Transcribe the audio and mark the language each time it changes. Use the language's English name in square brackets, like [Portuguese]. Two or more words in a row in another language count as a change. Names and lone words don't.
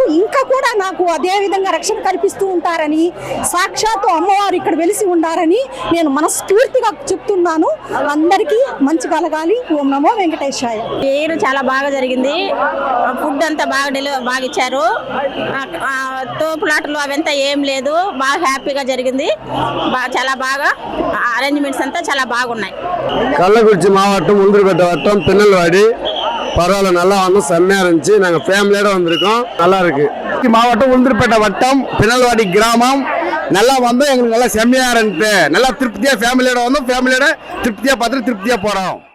[Telugu] ఇంకా కూడా నాకు అదే విధంగా రక్షణ కల్పిస్తూ ఉంటారని, సాక్షాత్తు అమ్మవారు ఇక్కడ వెలిసి ఉండారని నేను మనస్ఫూర్తిగా చెప్తున్నాను. అందరికీ మంచి కలగాలి. ఓం నమో వెంకటేశాయ. పేరు చాలా బాగా జరిగింది. ఫుడ్ అంతా బాగా ఇచ్చారు. తోపులాటలు అవంతా ఏం లేదు. బాగా హ్యాపీగా జరిగింది. చాలా బాగా అరేంజ్మెంట్స్ అంతా చాలా బాగున్నాయి. [Tamil] கள்ளக்குறிச்சி மாவட்டம் உளுந்தூர்பேட்டை வட்டம் பின்னல்வாடி பரவாயில்ல, நல்லா வந்து செம்மையா இருந்துச்சு. நாங்கள் ஃபேமிலியோட வந்திருக்கோம், நல்லா இருக்கு. மாவட்டம் உளுந்தூர்பேட்டை வட்டம் பின்னல்வாடி கிராமம் நல்லா வந்து எங்களுக்கு நல்லா செம்மையா இருந்துச்சு. நல்லா திருப்தியா ஃபேமிலியோட வந்தோம், ஃபேமிலியோட திருப்தியா பார்த்துட்டு திருப்தியா போறோம்.